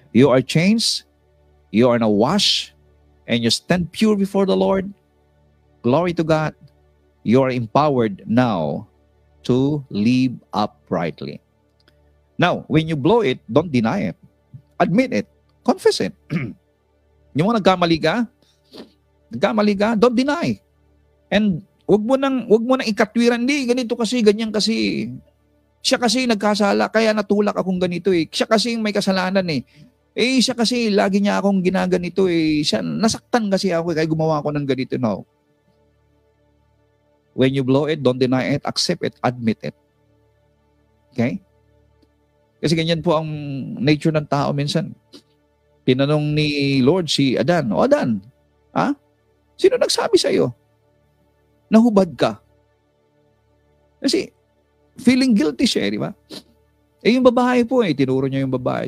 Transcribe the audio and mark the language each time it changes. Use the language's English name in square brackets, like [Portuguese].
[English] You are changed, you are now washed, and you stand pure before the Lord. Glory to God. You are empowered now to live uprightly. Now, when you blow it, don't deny it. Admit it. Confess it. [Filipino] Yung mga nagkamali ka, [English] don't deny. [Filipino] And wag mo nang ikatwiran, hindi, ganito kasi, ganyan kasi. Siya kasi nagkasala, kaya natulak akong ganito eh. Siya kasi may kasalanan eh. Siya kasi lagi niya akong ginaganito eh. Siya, nasaktan kasi ako kaya gumawa ako ng ganito. [English] No. When you blow it, don't deny it, accept it, admit it. Okay? [Filipino] Kasi ganyan po ang nature ng tao minsan. Tinanong ni Lord si Adan, O Adan, sino nagsabi sa'yo? Nahubad ka. Kasi [English] feeling guilty [Filipino] siya, di ba? Yung babae po tinuro niya yung babae.